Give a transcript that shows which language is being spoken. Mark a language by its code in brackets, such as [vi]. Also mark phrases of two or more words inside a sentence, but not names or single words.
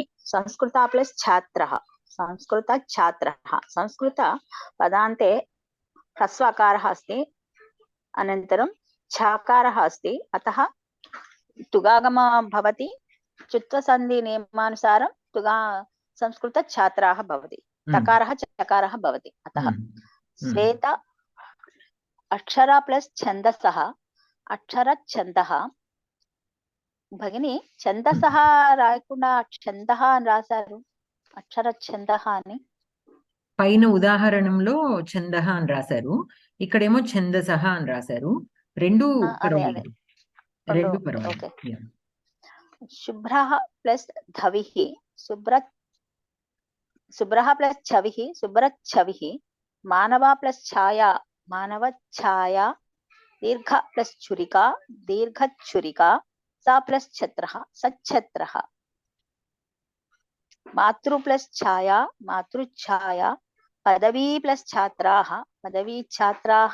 [sa] संस्कृत प्लस छात्रः, संस्कृत छात्रः, संस्कृत पदान्ते ह्रस्वकारः अस्ति, अनन्तरं छकारः अस्ति, अतः तुगागम भवति, चुत्वसन्धि नियमानुसारं संस्कृत छात्राः भवति, तकारः चकारः भवति, अतः श्वेत अक्षर प्लस छंदसः, अक्षर छंदः। भगिनी छंदसः [te] రాయకుండా छंदः అని రాశారు, [sa] అక్షర ఛందః [te] అని. పైన ఉదాహరణంలో ఛందః అని రాశారు, ఇక్కడేమో ఛందసః అని రాశారు. రెండు పర్వాలేదు, రెండు పర్వాలేదు. [sa] శుభ్రః ప్లస్ ధవిః, శుభ్రః ప్లస్ ఛవిః, శుభ్రఛవిః. మానవ ప్లస్ ఛాయా, मानव छाया. दीर्घ प्लस छुरिका, दीर्घ छुरिका. सा प्लस छत्रः, सच्छत्रः. मातृ प्लस छाया, मातृछाया. पदवी प्लस छात्राः, पदवी छात्राः.